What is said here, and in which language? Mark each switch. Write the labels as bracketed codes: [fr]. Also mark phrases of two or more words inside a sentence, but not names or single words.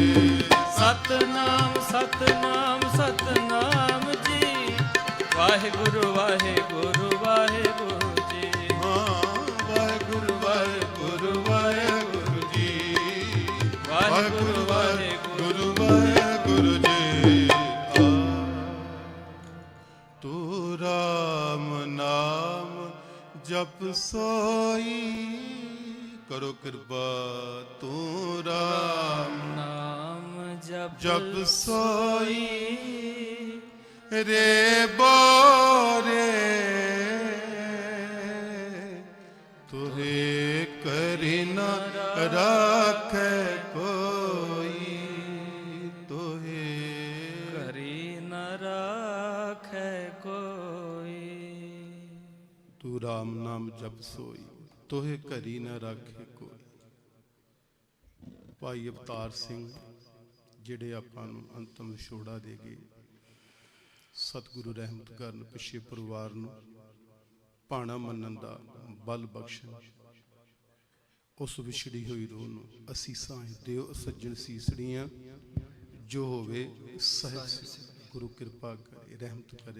[bra] सतनाम सतनाम सतनाम जी, वाहिगुरु वाहिगुरु वाहिगुरु जी। हाँ, वाहिगुरु वाहिगुरु वाहिगुरु जी, वाहिगुरु वाहिगुरु गुरु वाहिगुरु जी। तू राम नाम जप सोई, करो कृपा तू राम नाम जप जप सोई रे बोरे, तुहे करी न राख कोई, तुहे घरी न राखे कोई। तू राम नाम जप सोई, ਤੋਹੇ ਘਰੀ ਨਾ ਰਾਖੇ ਕੋਈ। [pa] ਭਾਈ ਅਵਤਾਰ ਸਿੰਘ ਜਿਹੜੇ ਆਪਾਂ ਨੂੰ ਅੰਤਮ ਵਿਛੋੜਾ ਦੇ ਗਏ, ਸਤਿਗੁਰੂ ਰਹਿਮਤ ਕਰਨ, ਪਿੱਛੇ ਪਰਿਵਾਰ ਨੂੰ ਭਾਣਾ ਮੰਨਣ ਦਾ ਬਲ ਬਖਸ਼ਣ, ਉਸ ਵਿਛੜੀ ਹੋਈ ਰੂਹ ਨੂੰ ਅਸੀਸਾਂ ਦਿਓ ਸੱਜਣ ਸੀਸੜੀਆਂ, ਜੋ ਹੋਵੇ ਸਹਿਜ ਗੁਰੂ ਕਿਰਪਾ ਕਰੇ, ਰਹਿਮਤ ਕਰੇ।